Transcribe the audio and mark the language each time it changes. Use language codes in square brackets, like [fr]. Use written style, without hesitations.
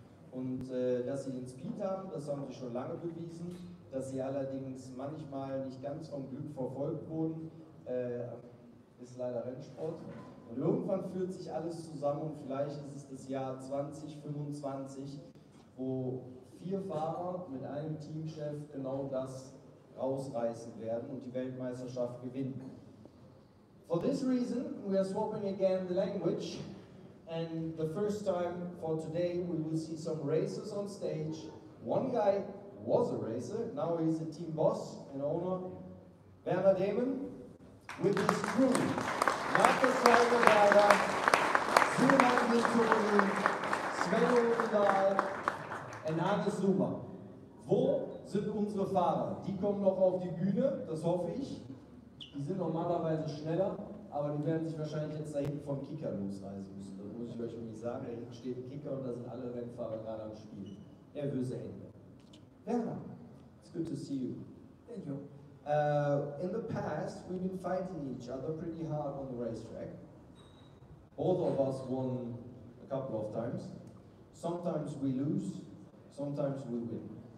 [de] Und dass sie den Speed haben, das haben sie schon lange bewiesen, dass sie allerdings manchmal nicht ganz vom Glück verfolgt wurden, ist leider Rennsport. Und irgendwann führt sich alles zusammen, und vielleicht ist es das Jahr 2025, wo 4 Fahrer mit einem Teamchef genau das rausreißen werden und die Weltmeisterschaft gewinnen. [en] For this reason, we are swapping again the language, and the first time for today we will see some racers on stage. One guy was a racer, now he's a team boss and owner, Werner Damon, with his crew. [de] Markus Weigerberger, Suman Vittori, Sven Odendahl und Hannes Zuma. Wo sind unsere Fahrer? Die kommen noch auf die Bühne, das hoffe ich. Die sind normalerweise schneller, aber die werden sich wahrscheinlich jetzt da hinten vom Kicker losreisen müssen. Das muss ich euch nämlich sagen. Da hinten steht ein Kicker und da sind alle Rennfahrer gerade am Spiel. Nervöse Hände. [en] Werner, it's good to see you. Thank you. In the past, we've been fighting each other pretty hard on the racetrack. Both of us won a couple of times. Sometimes we lose, sometimes we win.